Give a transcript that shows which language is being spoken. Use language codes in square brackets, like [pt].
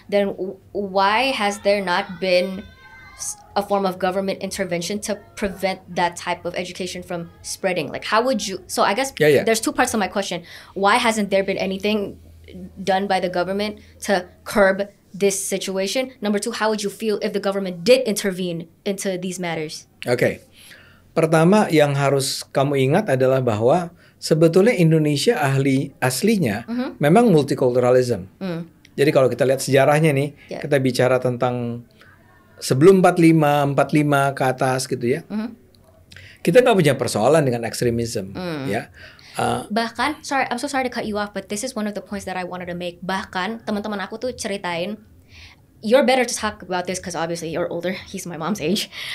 [en] Then why has there not been a form of government intervention to prevent that type of education from spreading? Like, how would you? So I guess there's two parts to my question. Why hasn't there been anything done by the government to curb this situation? Number two, how would you feel if the government did intervene into these matters? [id] Oke. Pertama yang harus kamu ingat adalah bahwa sebetulnya Indonesia aslinya memang multikulturalism. Jadi kalau kita lihat sejarahnya nih, kita bicara tentang sebelum 45 ke atas gitu ya. Kita nggak punya persoalan dengan ekstremisme ya. [en] Bahkan, I'm so sorry to cut you off, but this is one of the points that I wanted to make. [id] Bahkan teman-teman aku tuh ceritain, [en] you're better to talk about this because obviously you're older. He's my mom's age.